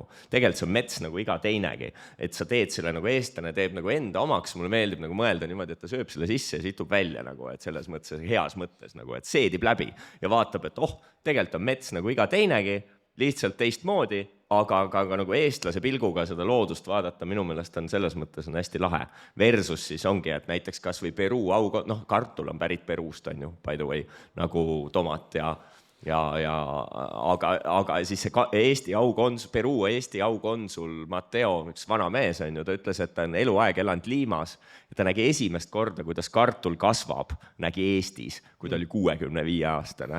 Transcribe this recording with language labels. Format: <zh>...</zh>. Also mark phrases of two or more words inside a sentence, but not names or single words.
<et>Tegelikult see on mets nagu iga teinegi, et sa teed selle nagu eestlane teeb nagu enda omaks, mulle meeldib nagu mõelda niimoodi, et ta sööb selle sisse ja situb välja nagu, et selles mõttes, heas mõttes nagu, et seedib läbi ja vaatab, et tegelikult on mets nagu iga teinegi, lihtsalt teistmoodi, aga nagu eestlase pilguga seda loodust vaadata minu meelest on selles mõttes on hästi lahe. Versus siis ongi, et näiteks kas või Peruu kartul on pärit Peruust, on ju,</et> <en>by the way,</en> <et>nagu tomat aga siis see Peruu Eesti aukonsul Mateo, üks vana mees on ju, ta ütles, et ta on eluaeg elanud Liimas ja ta nägi esimest korda, kuidas kartul kasvab, nägi Eestis, kui ta oli 65-aastane.</et>